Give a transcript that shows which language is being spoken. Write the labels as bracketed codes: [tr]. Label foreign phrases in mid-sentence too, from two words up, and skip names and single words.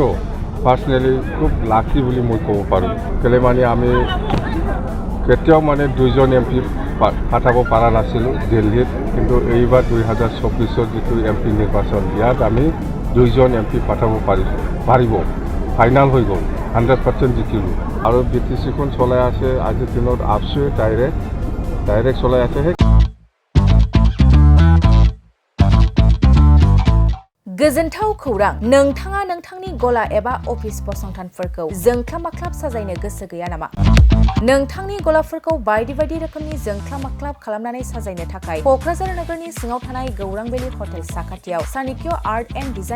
[as] পাৰ্চনেলি খুব লাকি বুলি মই ক'ব পাৰোঁ কেলে মানে আমি কেতিয়াও মানে 2জন MP পাঠাব পৰা নাছিলোঁ দিল্লীত কিন্তু এইবাৰ 2024ৰ যিটো MP নিৰ্বাচন ইয়াত আমি 2জন MP পাঠাব পাৰিব ফাইনেল হৈ গ'ল 100% জিকিলোঁ আৰু BTCখন চলাই আছে আজিৰ দিনত আপচুৱে ডাইৰেক্ট চলাই আছে [brx] गोजोनथाव खौरां नोंथाङा नोंथांनि गला एबा अफिस फसंथानफोरखौ जोंख्लाब माख्लाब साजायनो गोसो गैया नामा नोंथांनि गलाफोरखौ बायदि रोखोमनि जोंख्लाब माख्लाब खालामनानै साजायनो थाखाय क'क्राझार नोगोरनि सिङाव थानाय गौरां भेलि हटेल साखाथियाव चाणक्य आर्ट एन्ड डिजाइन